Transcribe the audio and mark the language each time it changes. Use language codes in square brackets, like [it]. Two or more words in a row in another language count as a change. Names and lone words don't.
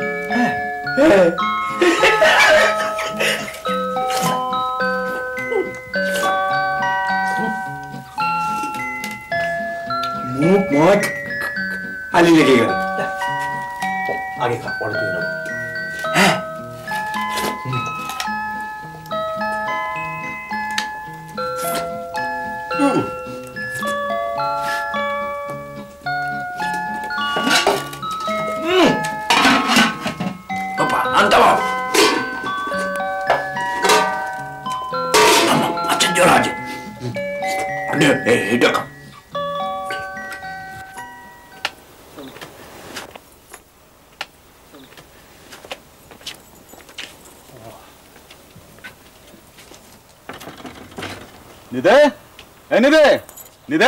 [bn] মুখ মুখ কালি লেগে গেল। আগে খা, পরে তুই নেব। হ্যাঁ [it] Papa, andiamo! Mamma, accendi la radio. [bn] দেখো। নিদে, এই নিদে, নিদে।